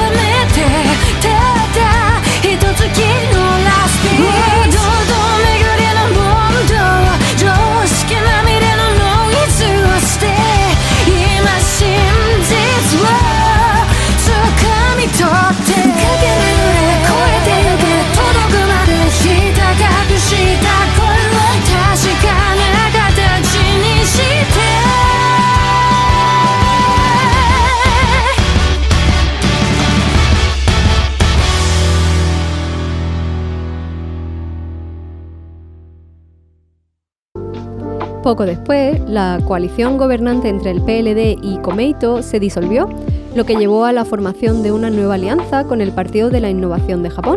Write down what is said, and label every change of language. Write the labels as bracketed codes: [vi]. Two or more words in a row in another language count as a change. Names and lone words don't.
[ja] てただ一月のラスピード堂々巡りの問答常識まみれのノイズを捨て今真実を掴み取ってかける超えてゆけ届くまでひた隠した声を確かな形にして [es] Poco después, la coalición gobernante entre el PLD y Komeito se disolvió, lo que llevó a la formación de una nueva alianza con el Partido de la Innovación de Japón.